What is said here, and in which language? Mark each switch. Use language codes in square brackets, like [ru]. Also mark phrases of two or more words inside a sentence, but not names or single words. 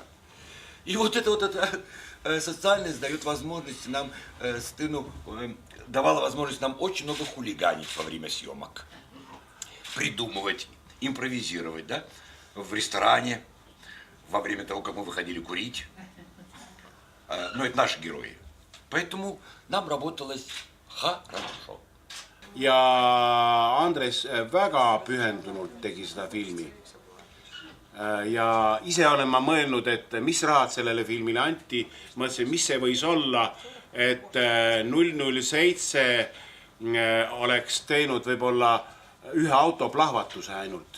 [ru] И вот эта социальность дает возможность нам, давала возможность нам очень много хулиганить во время съемок. Придумывать, импровизировать, да, в ресторане, во время того, как мы выходили курить. Но это наши герои. Поэтому нам работалось хорошо. [et] Ja Andres väga pühendunult tegi seda filmi. Ja ise olen ma mõelnud, et mis rahad sellele filmile anti. Mõtlesin, mis see võis olla, et 007 oleks teinud võib-olla ühe autoplahvatuse ainult.